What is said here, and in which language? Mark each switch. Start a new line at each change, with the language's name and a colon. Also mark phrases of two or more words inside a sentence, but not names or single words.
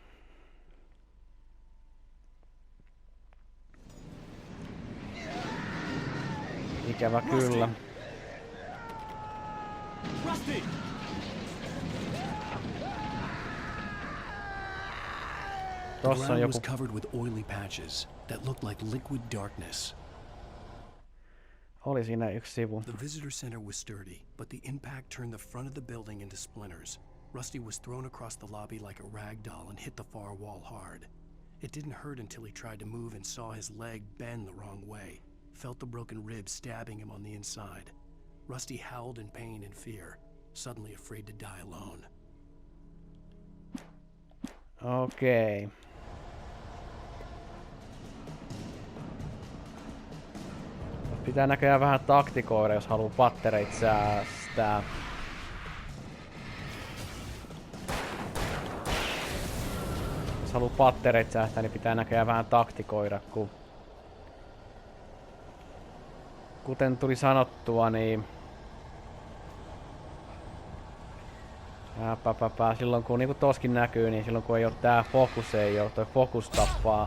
Finnish: Ikävä kyllä. Rusty! Tossa on joku.
English: Was covered with oily patches that looked like liquid darkness.
Finnish: Oli siinä yksi sivu.
English: The visitor center was sturdy, but the impact turned the front of the building into splinters. Rusty was thrown across the lobby like a rag doll and hit the far wall hard. It didn't hurt until he tried to move and saw his leg bend the wrong way. Felt the broken ribs stabbing him on the inside. Rusty howled in pain and fear, suddenly afraid to die alone.
Finnish: Okei. Pitää näköjään vähän taktikoida, jos haluaa pattereit säästää. Jos haluaa pattereit säästää, niin pitää näköjään vähän taktikoida, kun kuten tuli sanottua, niin silloin kun niinku toskin näkyy, niin silloin kun ei oo tää fokus, ei oo, toi fokus tappaa.